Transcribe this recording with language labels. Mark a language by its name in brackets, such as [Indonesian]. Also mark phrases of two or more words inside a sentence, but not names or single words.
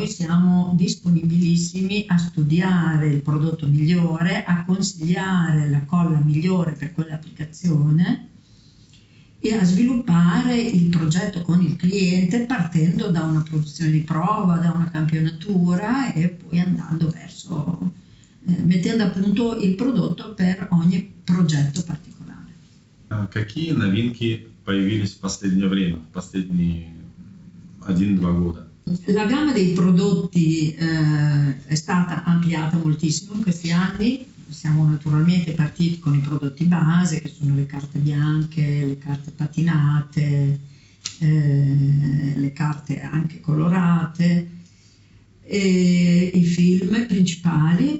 [Italian] siamo disponibilissimi a studiare il prodotto migliore, a consigliare la colla migliore per quell'applicazione e a sviluppare il progetto con il cliente partendo da una produzione di prova, da una campionatura, e poi andando verso, mettendo a punto il prodotto per ogni progetto particolare. [Russian] Какие новинки появились в последнее время, в последние 1-2 года? [Italian] La gamma dei prodotti è stata ampliata moltissimo in questi anni. Siamo naturalmente partiti con i prodotti base, che sono le carte bianche, le carte patinate, le carte anche colorate, i film principali.